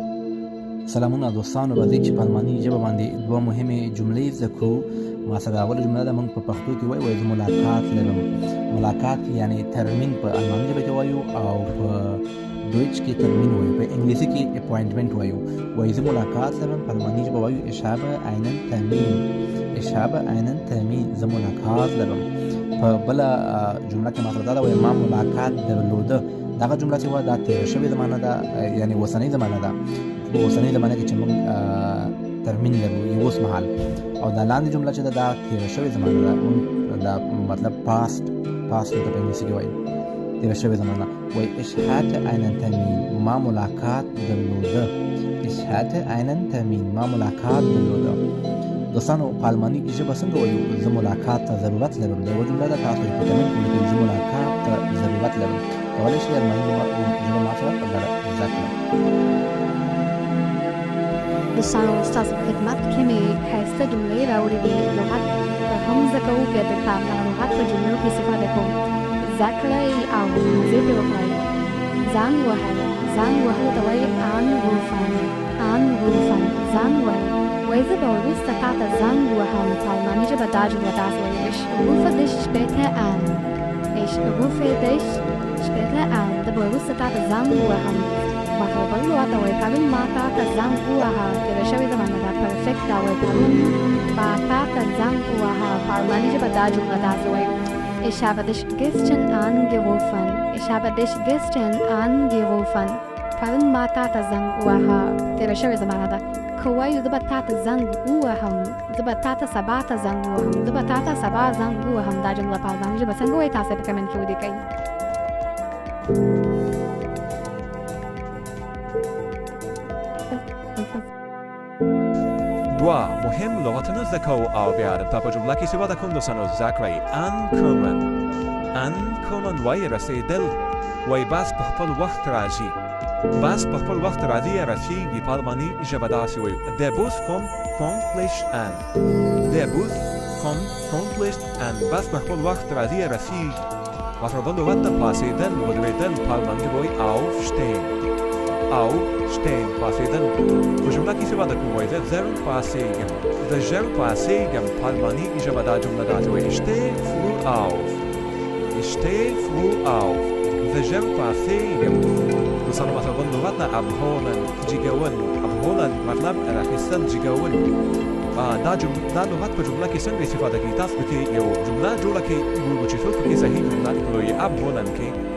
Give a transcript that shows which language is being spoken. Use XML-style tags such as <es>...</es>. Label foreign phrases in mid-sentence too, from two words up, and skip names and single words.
<ps>سلامونه دوستانو، راځئ چې په الماني ژبه باندې دوه مهمې جملې زده کړو. ما سره اوله جمله ده، موږ په پښتو کې وایو زه ملاقات لرم. ملاقات یعنې ترمین په الماني ژبه کې وایو، او په دویچ کې ترمین وایو، په انګلیسي کې اپوینټمنټ وایو. وایي زه ملاقات لرم، په الماني ژبه وایو</ps> <de>ich habe einen Termin،</de> <ps>زه ملاقات لرم. په بله جمله کې ما سره دا ده، وایي ما ملاقات درلوده. دغه جمله چې وه دا تېره شوې زمانه ده، یعنې اوسنۍ زمانه ده. په اوسنۍ زمانه کې چې موږ ترمین لرو یې اوس مهال. او دا لاندې جمله چې ده دا تېره شوې زمانه ده، دا مطلب پاست ته په انګلیسي کې وایي تېره شوې زمانه.</ps> <de>وایي ich hatte einen Termin،</de> <ps>ما ملاقات درلوده.</ps> <de>ich hatte einen Termin،</de> <ps>ما ملاقات درلوده. دوستانو په الماني ژبه څنګه وایو زه ملاقات ته ضرورت لرم؟ دا یوه جمله ده، تاسو یې په کمنټ کې لیکئ زه ملاقات ته ضرورت لرم. کولی شئ الماني ژبه ما سره په ګډه زده کړئ. دوستانو ستاسو په خدمت کې مې ښایسته جملې راوړې دي. لغت هم زده کوو، بیا د لغت په جملو کې استفاده کوو. زده کړئ او مزې پرې وکړئ. زنګ وهل ته وایي anrufen. زنګ وهل وایي زه به وروسته تا ته زنګ وهم. په الماني ژبه دا جمله داسې وایي</ps> <de>ich rufe dich später an.</de> <ps>زه به وروسته تا ته زنګ وهم. مطلب بل لغت ته وایي پرون ما تا ته زنګ ووهه، تېره شوې زمانه ده. پرفکټ دا وایي پرون ما تا ته زنګ ووهه. په الماني ژبه دا جمله داسې وایي</ps> <de>ich habe dich gestern angerufen.</de> <ps>پرون ما تا ته زنګ ووهه، تېره شوې زمانه ده. که وایو زه به تا ته زنګ ووهم، زه به تا ته سبا ته زنګ ووهم، زه به تا ته سبا زنګ ووهم. دا جمله په الماني ژبه څنګه وایي تاسو په کمنټ کې ولیکئ. دوه مهم لغتونه زده کوو او بیا د په جمله کې استفاده کوو. دوستانو زده کړئ ankommen وایي رسېدل. وایي بس په خپل وخت راځي. یا رسېږي. په الماني ژبه داسې وایو</ps> <de>der Bus kommt pünktlich an.</de> <ps>بس په خپل وخت راځي یا رسېږي. مطلب بل لغت ته پاڅېدل، ودرېدل. په الماني ژبه وایي aufstehen. پاڅېدل. په جمله کې استفاده کوو. وایي زه ژر پاڅېږم. په الماني ژبه دا جمله داسې وایي</ps> <de>ich stehe früh auf.</de> <ps>زه ژر پاڅېږم. دوستانو مثلا بل لغت نه abholen، جیګول. abholen مطلب راخیستل، جیګول. دا لغت په جمله کې څنګه استفاده کوي؟ تاسو پکې یو جمله جوړه کړئ، ګورو چې څوک پکې صحیح جمله وایي abholen کې.</ps>